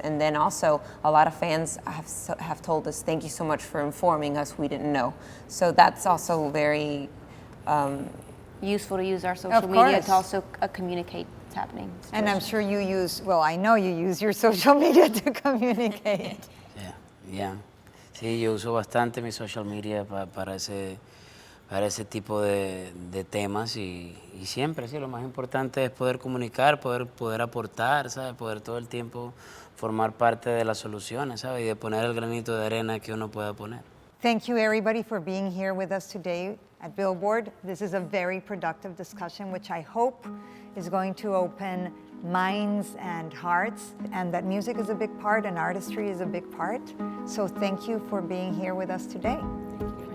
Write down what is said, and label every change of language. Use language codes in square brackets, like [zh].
[en] And then also a lot of fans have told us, thank you so much for informing us, we didn't know. So that's also very useful to use our social Of media course. to also communicate what's happening. And I'm sure you I know you use your social media to communicate. Yeah. [es] Sí, yo uso bastante mi social media para ese tipo de temas y siempre, sí, lo más importante es poder comunicar, poder aportar, ¿sabes? Poder todo el tiempo formar parte de las soluciones, ¿sabes? Y de poner el granito de arena que uno pueda poner. [en] Thank you, everybody, for being here with us today at Billboard. This is a very productive discussion, which I hope is going to open minds and hearts, and that music is a big part and artistry is a big part. So thank you for being here with us today.